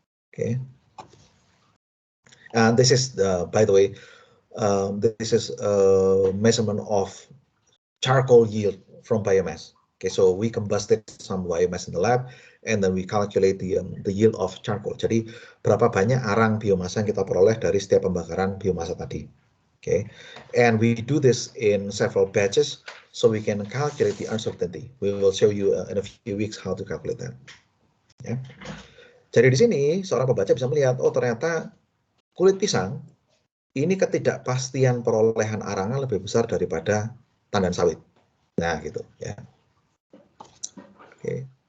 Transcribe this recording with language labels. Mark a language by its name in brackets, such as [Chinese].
[English] Okay, and this is by the way, this is a measurement of charcoal yield from biomass. Okay, so we combusted some biomass in the lab, and then we calculate the yield of charcoal. [Indonesian] Jadi berapa banyak arang biomasa yang kita peroleh dari setiap pembakaran biomasa tadi. [English] Okay, and we do this in several batches, so we can calculate the uncertainty. We will show you in a few weeks how to calculate that. [Indonesian] Ya. Jadi di sini seorang pembaca bisa melihat, oh ternyata kulit pisang ini ketidakpastian perolehan arangnya lebih besar daripada tandan sawit. Nah, gitu ya. Okay.